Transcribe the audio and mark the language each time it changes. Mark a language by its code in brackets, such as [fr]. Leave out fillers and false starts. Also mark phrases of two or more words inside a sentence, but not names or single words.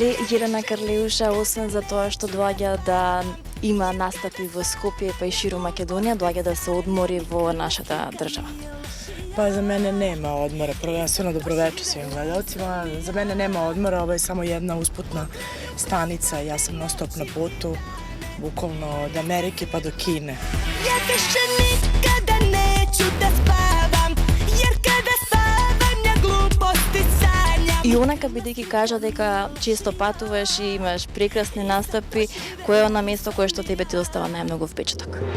[mk] Jelena Karleuša, освен за тоа што доаѓа да има настапи во Скопје па и ширум Македонија, доаѓа да се одмори во нашата држава. [sr] Pa za mene nema odmora, prvenstveno dobroveče svim gledalcima. Za mene nema odmora, ovo je samo jedna usputna stanica, ja sam non stop na putu, bukvalno od Amerike pa do Kine. Ja više nikada neću da spavam, jer kada spavam ja gluposti sanjam. [mk] И онака бидејќи кажа дека често патуваш и имаш прекрасни настапи, кое е она место кое што тебе ти остава најмногу впечаток?